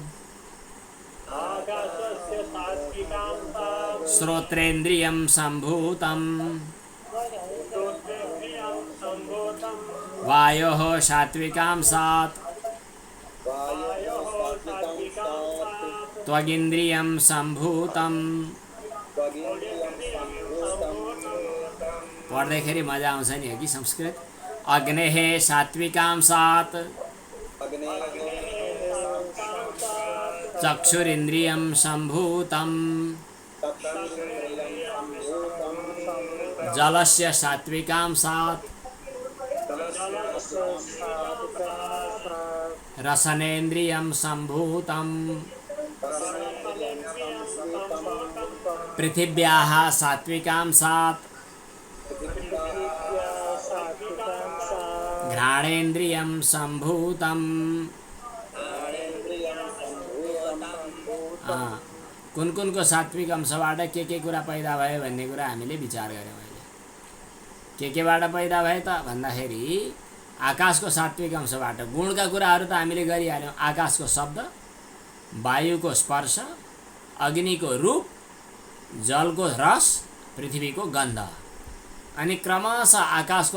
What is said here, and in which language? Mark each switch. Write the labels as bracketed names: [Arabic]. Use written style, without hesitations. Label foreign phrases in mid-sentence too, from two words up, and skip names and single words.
[Sanskrit] आकाशस्य सात्विकांसात् श्रोत्रेन्द्रियं सम्भूतम् श्रोत्रेन्द्रियं सम्भूतम् वायोः सात्विकांसात् वायोः सात्विकांसात् त्वगिन्द्रियं सम्भूतम् [Nepali] पढ्दाखेरि मजा आउँछ नि हो कि संस्कृत [Sanskrit] अग्नेः सात्विकांसात् चक्षुरिन्द्रियं सम्भूतम् जलस्य सात्विकांसात् रसनेन्द्रियं सम्भूतम् पृथिव्याः सात्विकांसात् घ्राणेन्द्रियं सम्भूतम् [Nepali] कुन कुनको सात्विक अंशबाट के कुरा पैदा भयो भन्ने कुरा हामीले विचार गर्यौँ अहिले केबाट पैदा भयो त भन्दाखेरि आकाशको सात्विक अंशबाट गुणका कुराहरू त हामीले गरिहाल्यौँ आकाशको शब्द वायुको स्पर्श अग्निको रूप जलको रस पृथ्वीको गन्ध अनि क्रमशः आकाशको